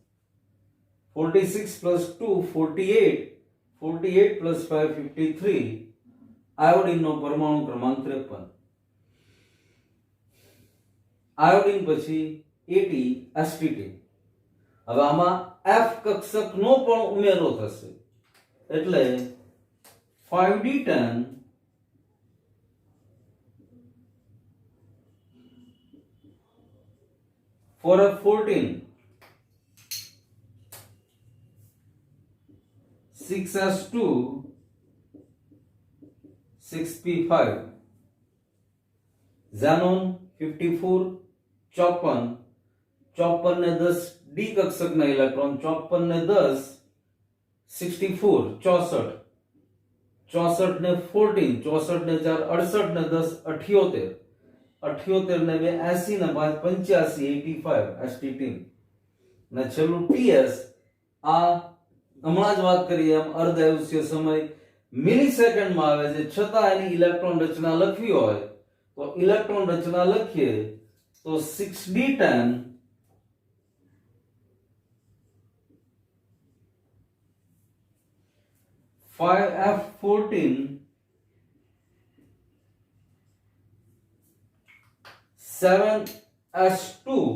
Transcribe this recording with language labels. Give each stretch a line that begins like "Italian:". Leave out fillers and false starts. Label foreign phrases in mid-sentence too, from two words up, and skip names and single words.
Gujarati: 46 plus 2 48 48 plus 5 53 આયોડીનનો પરમાણુ ક્રમાંક 53 આયોડીન પછી 80 એસટીટી હવે આમાં F કક્ષકનો પણ ઉમેરો થશે એટલે 5d10 4f14 6s2 6p5 xenon 54 54 54 ને 10 ડી કક્ષક ના ઇલેક્ટ્રોન 54 ને 10 64 64 64 ને 14 64 ને 4 68 ને 10 78 78 ને 2 80 ને 5 85 85 એસટીટી ને છેલ્લું ટીએસ આ હમણાં જ વાત કરી એમ અર્ધ આયુષ્ય સમય મિલિસેકન્ડ માં આવે છે છતાં એની ઇલેક્ટ્રોન રચના લખવી હોય તો ઇલેક્ટ્રોન રચના લખીએ તો 6d10 5f14 7s2